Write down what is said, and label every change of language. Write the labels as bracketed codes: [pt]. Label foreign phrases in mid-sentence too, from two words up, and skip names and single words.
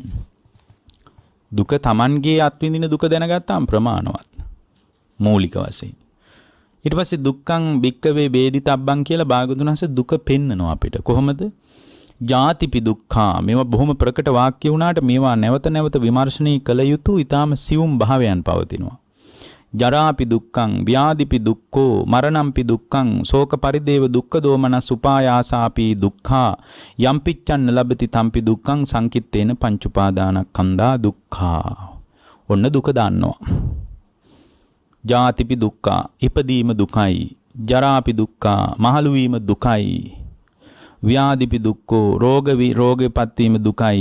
[si] දුක Tamanගේ අත්විඳින දුක දැනගත්තාම ප්‍රමාණවත්. මූලික වශයෙන්. ඊට පස්සේ [pi] දුක්ඛං භික්ඛවේ වේදි තබ්බං [si] කියලා භාගතුන් වහන්සේ දුක පෙන්නනවා අපිට. [pi] කොහොමද? ජාතිපි දුක්ඛා. [si] මේවා බොහොම ප්‍රකට වාක්‍ය වුණාට මේවා නැවත නැවත විමර්ශනය කළ යුතු ඊටාම සියුම් භාවයන් පවතිනවා. [pi] ජරාපි දුක්ඛං ව්‍යාධිපි දුක්ඛෝ මරණම්පි දුක්ඛං ශෝක පරිදේව දුක්ඛ දෝමනස් උපායාසාපි දුක්ඛා යම්පිච්ඡන්න ලබති තම්පි දුක්ඛං සංකිට්ඨේන පංච උපාදානස්කන්ධා දුක්ඛා. [si] ඔන්න දුක දන්නවා. [pi] ජාතිපි දුක්ඛා [si] ඉපදීම දුකයි. [pi] ජරාපි දුක්ඛා [si] මහලු වීම දුකයි. [pi] ව්‍යාධිපි දුක්ඛෝ [si] රෝගපත් වීම දුකයි.